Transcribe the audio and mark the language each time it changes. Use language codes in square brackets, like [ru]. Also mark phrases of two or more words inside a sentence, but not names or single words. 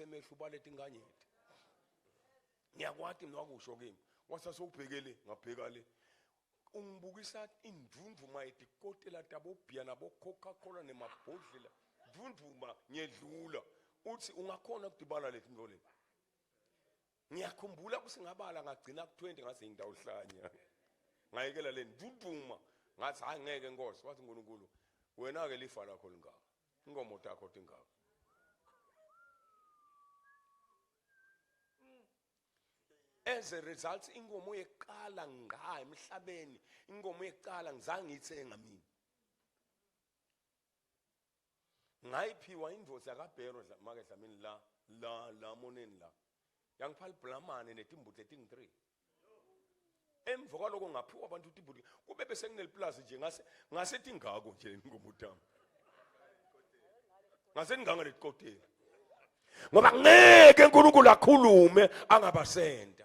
[ss] emehlo ubalethi inganyethe ngiyakwathi mina wakusho kimi wathi asowubhekele ngabheka le ungibukisa indvundvuma etikotela tabobhiya nabo Coca-Cola nemabhodlela ndvundvuma ngiyedlula uthi ungakhona ukudibala lethi into le ngiyakhumbula kusingabala ngagcina ku20 ngase ngidawuhlanya ngayekela le ndvundvuma ngathi hayi ngeke Nkosi wathi uNkulunkulu wena ke lifa lakho lingaka ingomo takho tingaka [en] as a result [ss] ingomo yeqala ngqa emhlabeni ingomo yeqala ngizange ngithenga mina ngayiphiwa indvoza kaBhero make Dlamini la moneni la yangiphala iblamane netimbuti eting3 emva kwaloko ngaphiwa abantu utimbuti kube bese ngineliplaza nje ngase tingako nje ingomo tami ngase nganga letikotela ngoba ngeke uNkulunkulu akhulume angabasenda.